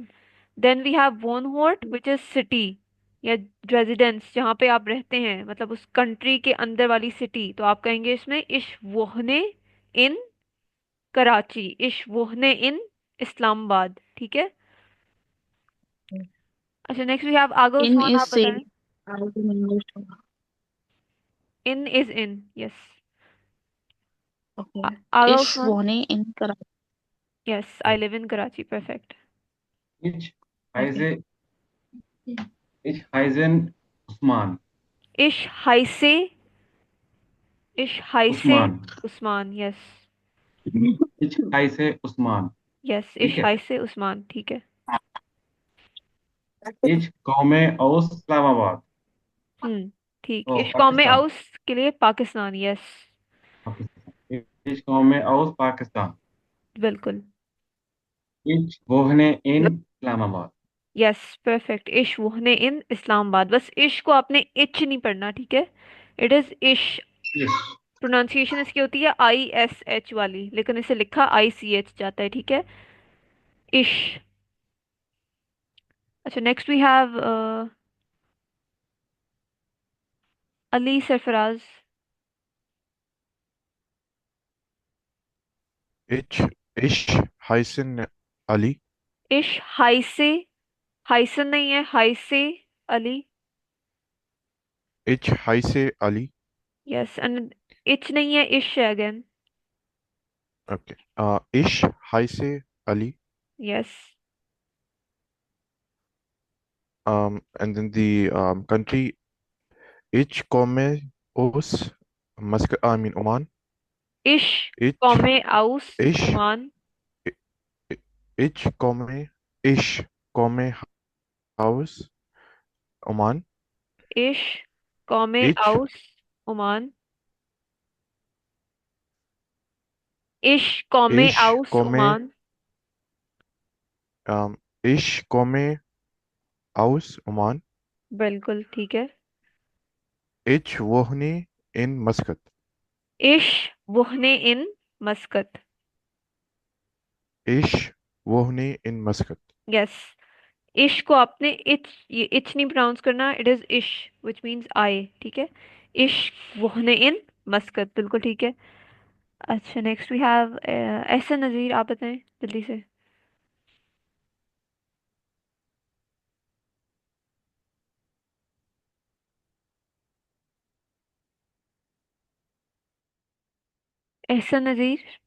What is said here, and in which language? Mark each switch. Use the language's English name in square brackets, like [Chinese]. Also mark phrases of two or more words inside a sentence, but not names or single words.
[English] then we have [Hindi] वोन होर्ट [English] which is city or residence, [Hindi] जहाँ पे आप रहते हैं, मतलब उस कंट्री के अंदर वाली सिटी। तो आप कहेंगे इसमें [German] ich wohne in Karachi, ich wohne in Islamabad. [Hindi] ठीक है। अच्छा, [English] next we have [Hindi] आगे [English] In [Hindi] उस्मान, [English] is [Hindi] आप [English] say [Hindi] बताएं। [English] as in English. in is in, यस। Okay. [Hindi] आगा [German] Ish [Hindi] उस्मान। [German] Wone in Karachi. [English] yes, I live in Karachi, perfect. [German] Ich [English] Okay. [German] heiße, ich heiße Usman. ich heiße, ich heiße Usman. [English] उस्मान, यस। [German] Ich heiße Usman. [English] यस, [Hindi] ठीक [German] इश [Hindi] है। हाइसे उस्मान, ठीक है। [German] Ich komme aus Islamabad. [Hindi] ठीक। [English] Oh, [German] ich komme Pakistan. [Hindi] आउस के लिए पाकिस्तान, यस। [German] Pakistan. Ich komme aus Pakistan. [Hindi] बिल्कुल। [German] Ich wohne in Islamabad. [English] yes, perfect. [German] ich wohne in Islamabad. [Hindi] बस इश को आपने इच नहीं पढ़ना, ठीक है। [English] it is ich. Yes. प्रोनाउंसिएशन इसकी होती है ISH वाली, लेकिन इसे लिखा ICH जाता है, ठीक है। [German] इश। [English] अच्छा, next we have Ali Sarfraz. [German] Ich, ich heiße Ali. ich heiße, heißen [Hindi] नहीं है, [German] heiße Ali. Ich heiße Ali. [English] yes, and [Hindi] इच नहीं है, इश है अगेन। [German] Okay. Ich heiße Ali. [English] यस। And then the country. Ich komme aus Muscat. I mean Oman. [German] इश Ich, komme aus ich, ओमान। ich komme aus Oman. ich komme Ich, aus Oman. ich komme ich आउस komme, ओमान। ich komme aus Oman. [Hindi] बिल्कुल ठीक है। [German] Ich wohne in Muscat. ich wohne in Muscat. Ich wohne in Muscat. [English] यस। [Hindi] इश को आपने इच, ये इच नहीं प्रोनाउंस करना, [English] it is ich which means I, [Hindi] ठीक है। [German] ich wohne in Muscat, [Hindi] बिल्कुल ठीक है। अच्छा, [English] next we have [Hindi] एहसन नज़ीर, आप बताएं जल्दी से। एहसन नज़ीर।